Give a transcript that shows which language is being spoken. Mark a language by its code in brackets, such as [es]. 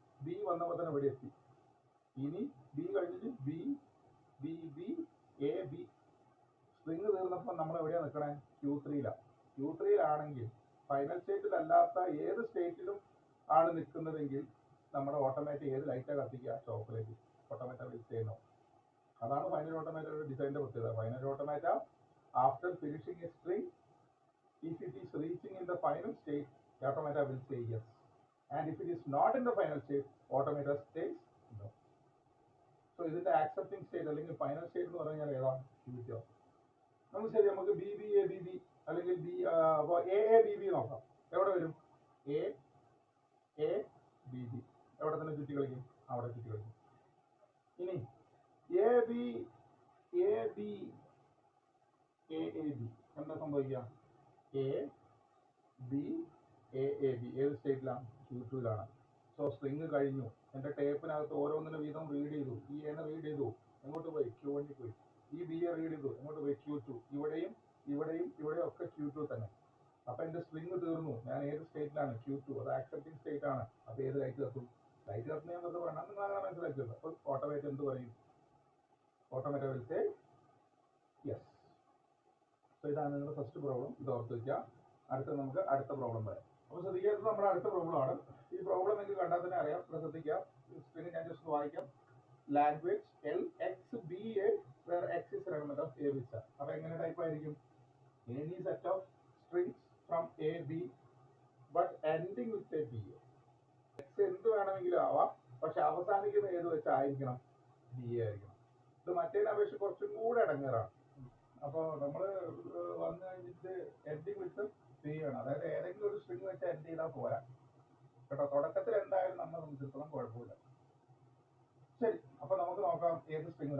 [ml] B വന്നപ്പോൾ തന്നെ ഇവിടെ എത്തി. ഇനി ബി കഴിഞ്ഞിട്ട് B B B A B. String തീർന്നപ്പോൾ നമ്മൾ എവിടെയാണ് നിൽക്കണേ? Q3യിലാണ്. Q3യിലാണെങ്കിൽ ഫൈനൽ സ്റ്റേറ്റിൽ അല്ലാത്ത ഏത് സ്റ്റേറ്റിലും ആണ് നിൽക്കുന്നതെങ്കിൽ നമ്മുടെ ഓട്ടോമാറ്റിക് ഏത് ലൈറ്റാണ് കത്തിക്കുക? Chocolate. [en] Automatic will say no. [ml] അതാണ് ഫൈനൽ ഓട്ടോമാറ്റയുടെ ഡിസൈനിന്റെ പ്രത്യേകത. [en] Final automata after finishing a string, if it is reaching in the final state, automata will say yes. And if it is not in the final state, automata says no. [ml] So ഇതിന്റെ accepting state അല്ലെങ്കിൽ final state എന്ന് പറഞ്ഞാൽ ഏതാണ്? വ്യത്യാസം. നമുക്ക് ശരി, നമുക്ക് B B A B B അല്ലെങ്കിൽ ബി എ ബി ബി നോക്കാം. എവിടെ വരും? A A B B. എവിടെ തന്നെ ചുറ്റി കളിക്കും? അവിടെ ചുറ്റി കളിക്കും. ഇനി A B A B A B എന്താ സംഭവിക്കാം? എ ബി എ ബി ഏത് സ്റ്റേറ്റിലാണ്? Q2യിലാണ്. സോ സ്ട്രിങ് കഴിഞ്ഞു. എന്റെ ടേപ്പിനകത്ത് ഓരോന്നിനും വീതം റീഡ് ചെയ്തു. ഈ എന്നെ റീഡ് ചെയ്തു, എങ്ങോട്ട് പോയി? Q1ൽ പോയി. ഈ ബി എ റീഡ് ചെയ്തു, എങ്ങോട്ട് പോയി? Q2. ഇവിടെയും ഇവിടെയും ഇവിടെയും ഒക്കെ Q2 തന്നെ. അപ്പൊ എന്റെ സ്ട്രിങ് തീർന്നു. ഞാൻ ഏത് സ്റ്റേറ്റിലാണ്? Q2. അത് ആക്സെപ്റ്റിംഗ് സ്റ്റേറ്റ് ആണ്. അപ്പൊ ഏത് ലൈറ്റ് കത്തും? ലൈറ്റ് കത്തുന്ന ഞാൻ വെറുതെ പറഞ്ഞാൽ നിങ്ങൾ അങ്ങനെ മനസ്സിലാക്കിയല്ലോ. അപ്പൊ ഓട്ടോമേറ്റ് എന്ത് പറയും? [en] Automata will say yes. [ml] So ഇതാണ് നിങ്ങളുടെ ഫസ്റ്റ് പ്രോബ്ലം. ഇത് ഓർത്ത് വെക്കുക. അടുത്ത നമുക്ക് അടുത്ത പ്രോബ്ലം പറയാം. അപ്പൊ ശ്രദ്ധിക്കാത്തത് നമ്മുടെ അടുത്ത പ്രോബ്ലം ആണ്. ഈ പ്രോബ്ലം നിങ്ങൾക്ക് കണ്ടാൽ തന്നെ അറിയാം. ശ്രദ്ധിക്കാം. സ്ക്രീനിൽ ഞാൻ ജസ്റ്റ് വായിക്കാം. [en] Language LXBA where X is an element of A with star. [ml] അപ്പൊ എങ്ങനെ ടൈപ്പ് ആയിരിക്കും? [en] Any set of strings from A B but ending with a BA. [ml] X എന്ത് വേണമെങ്കിലും ആവാം, പക്ഷെ അവസാനിക്കുന്ന ഏത് വെച്ചായിരിക്കണം? BA ആയിരിക്കണം. ഇത് മറ്റേതിനെ അപേക്ഷിച്ച് കുറച്ചും കൂടെ ഇടങ്ങേറാണ്. അപ്പോൾ നമ്മൾ വന്നു കഴിഞ്ഞിട്ട് [en] ending with B [ml] ആണ്. അതായത് ഏതെങ്കിലും ഒരു സ്ട്രിങ് വെച്ച് എൻഡ് ചെയ്താൽ പോരാ കേട്ടോ. തുടക്കത്തിൽ എന്തായാലും നമ്മൾ സംബന്ധിച്ചിടത്തോളം കുഴപ്പമില്ല. ശരി, അപ്പൊ നമുക്ക് നോക്കാം ഏത് സ്ട്രിങ്.